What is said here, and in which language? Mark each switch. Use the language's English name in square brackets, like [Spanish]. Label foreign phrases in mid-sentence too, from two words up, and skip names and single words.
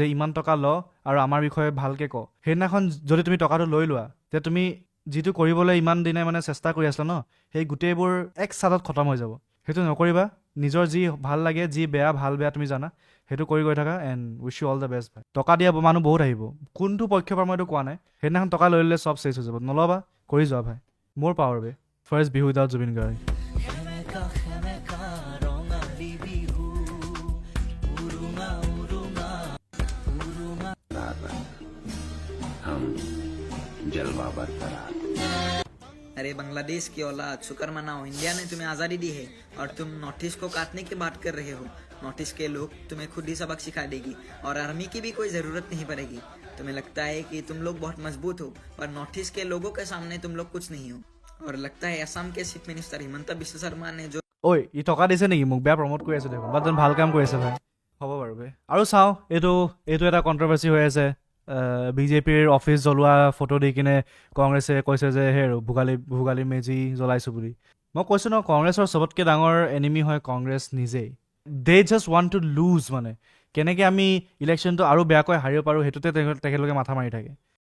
[Assamese] ইমান টকা ল আৰু আমাৰ বিষয়ে ভালকৈ ক সেইদিনাখন যদি তুমি টকাটো লৈ লোৱা তেতিয়া তুমি যিটো কৰিবলৈ ইমান দিনে মানে চেষ্টা কৰি আছিলা ন সেই গোটেইবোৰ এক চাদত খতম হৈ যাব সেইটো নকৰিবা নিজৰ যি ভাল লাগে যি বেয়া ভাল বেয়া তুমি জানা সেইটো কৰি গৈ থাকা [English] and wish you all the best [Assamese] ভাই টকা দিয়া মানুহ বহুত আহিব কোনটো পক্ষৰ পৰা মই এইটো কোৱা নাই সেইদিনাখন টকা লৈ ল'লে চব চেছ হৈ যাব নল'বা কৰি যোৱা ভাই মোৰ পাৱাৰ বে [English] first Bihu without Zubeen Garg [Hindi] अरे बांग्लादेश की औलाद शुक्र मनाओ इंडिया ने तुम्हें आज़ादी दी है और तुम नॉर्थ ईस्ट को काटने की बात कर रहे हो नॉर्थ ईस्ट के लोग तुम्हें खुद ही सबक सिखा देगी और आर्मी की भी कोई ज़रूरत नहीं पड़ेगी तुम्हें लगता है कि तुम लोग बहुत मजबूत हो पर नॉर्थ ईस्ट के लोगों के सामने तुम लोग कुछ नहीं हो और लगता है असम के [English] chief minister [Hindi] हिमंता बिश्व शर्मा ने जो [Assamese] ঐ ই টকা দিছে নেকি মোক বেয়া প্ৰমোট কৰি আছে দেখোন বাট ভাল কাম কৰি আছে ভাই হ'ব বাৰু বে আৰু চাওঁ এইটো এটা কণ্ট্ৰভাৰ্চি হৈ আছে বিজেপিৰ অফিচ জ্বলোৱা ফটো দি কিনে কংগ্ৰেছে কৈছে যে সেই আৰু ভোগালী মেজি জ্বলাইছোঁ বুলি মই কৈছোঁ ন কংগ্ৰেছৰ চবতকৈ ডাঙৰ এনিমি হয় কংগ্ৰেছ নিজেই [English] they just want to lose [Assamese] মানে কেনেকৈ আমি ইলেকশ্যনটো আৰু বেয়াকৈ হাৰিব পাৰোঁ সেইটোতে তেখেতলোকে মাথা মাৰি থাকে